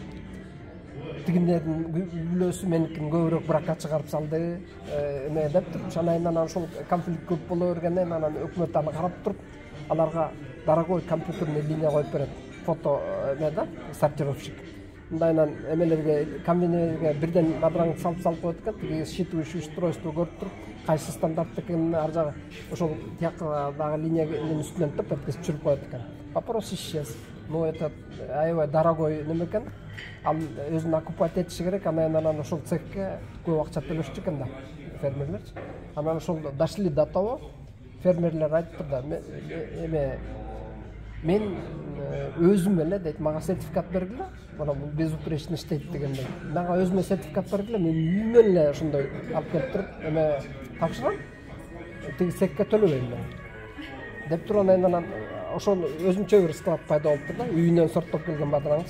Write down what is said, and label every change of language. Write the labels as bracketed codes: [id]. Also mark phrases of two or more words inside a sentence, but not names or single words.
[ky] Тигиндердин бүлөсү меникин көбүрөөк бракка чыгарып салды, эме деп туруп, анан ошол конфликт көп боло бергенен анан өкмөт аны карап туруп, аларга [ru] дорогой компьютерный линия [ky] коюп берет. Фото эме да, сортировщик. Мындайынан эмелерге, комбинерге бирден бадыраңды салып коет экен, тиги [ru] считывающий устройство [ky] көрүп туруп, кайсы стандарт экенин ар жагы ошол тияктагы линиянын үстүнөн тепкиз түшүрүп коет экен. [ru] Вопрос исчез. Ну это [ky] аябай дорогой неме экен. Ал өзүн оккупать этиши керек, анан ошол цехке көп акча төлөшчү экен да фермерлерчи. Анан ошол [ru] дошли до того, [ky] фермерлер айтты да, эме мен өзүм эле дейт, мага сертификат бергиле, мына бул безупречно иштейт дегендей. Мага өзүмө сертификат бергиле, мен үйүмөн эле ошондой алып келип туруп, эме тапшырам, тиги цехке төлөбөйм мен деп туруп, анан ошол өзүнчө бир склад пайда болуптур да, үйүнөн сорттоп келген бадыраңды.